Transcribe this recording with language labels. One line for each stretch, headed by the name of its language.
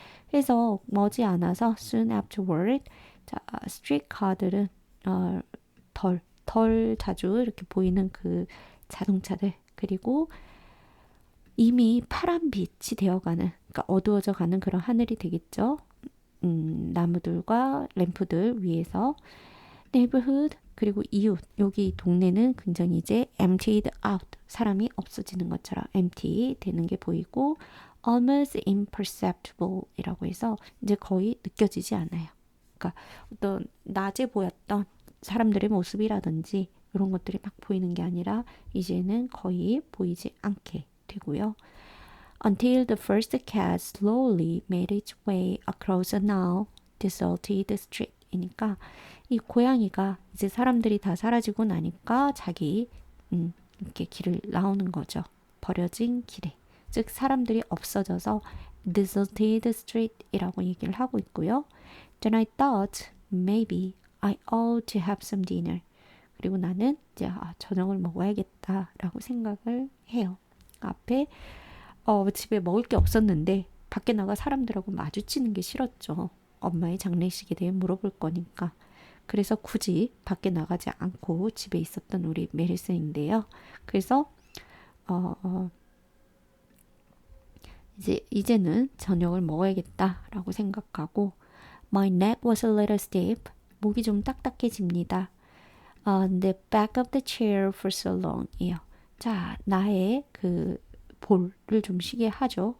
Korean: 그래서 머지않아서
English: soon afterward,
Korean: 자, streetcar들은 덜 자주 이렇게 보이는 그 자동차들 그리고 이미 파란 빛이 되어가는, 그러니까 어두워져 가는 그런 하늘이 되겠죠. 나무들과 램프들 위에서 neighborhood 그리고 이웃, 여기 동네는 굉장히 이제
English: emptied out,
Korean: 사람이 없어지는 것처럼 empty 되는 게 보이고
English: almost imperceptible
Korean: 이라고 해서 이제 거의 느껴지지 않아요. 그러니까 어떤 낮에 보였던 사람들의 모습이라든지 이런 것들이 막 보이는 게 아니라 이제는 거의 보이지 않게 되고요.
English: Until the first cat slowly made its way across a now deserted street.
Korean: 이니까 이 고양이가 이제 사람들이 다 사라지고 나니까 자기 이렇게 길을 나오는 거죠. 버려진 길에. 즉 사람들이 없어져서
English: deserted street
Korean: 이라고 얘기를 하고 있고요.
English: Then I thought maybe I ought to have some dinner.
Korean: 그리고 나는 이제 저녁을 먹어야겠다라고 생각을 해요. 앞에 집에 먹을 게 없었는데 밖에 나가 사람들하고 마주치는 게 싫었죠. 엄마의 장례식에 대해 물어볼 거니까. 그래서 굳이 밖에 나가지 않고 집에 있었던 우리 메리슨인데요. 그래서 이제는 저녁을 먹어야겠다라고 생각하고
English: My neck was a little stiff.
Korean: 목이 좀 딱딱해집니다.
English: The back of the chair for so long.
Korean: 이요. 자, 나의 그 볼을 좀 쉬게 하죠.